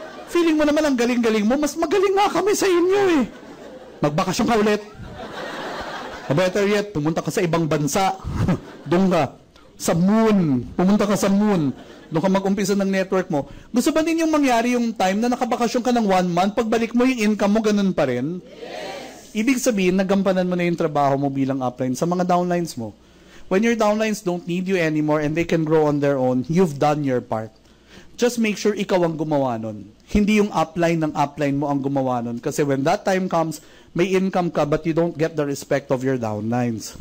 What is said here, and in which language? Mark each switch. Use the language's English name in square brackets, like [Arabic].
[Filipino] Feeling mo naman ang galing-galing mo, mas magaling nga kami sa inyo Magbakasyon ka ulit. [English] Better yet, [Filipino] pumunta ka sa ibang bansa. Doon ka. Sa moon. Pumunta ka sa moon. Doon ka mag-umpisa ng network mo. Gusto ba ninyong mangyari yung time na nakabakasyon ka ng 1 month, pagbalik mo yung income mo, ganun pa rin? Yes. Ibig sabihin, nagampanan mo na yung trabaho mo bilang upline sa mga downlines mo. [English] When your downlines don't need you anymore and they can grow on their own, you've done your part. Just make sure [Filipino] ikaw ang gumawa nun. Hindi yung upline ng upline mo ang gumawa nun. [English] Kasi when that time comes, [Filipino] may income ka [English] but you don't get the respect of your downlines.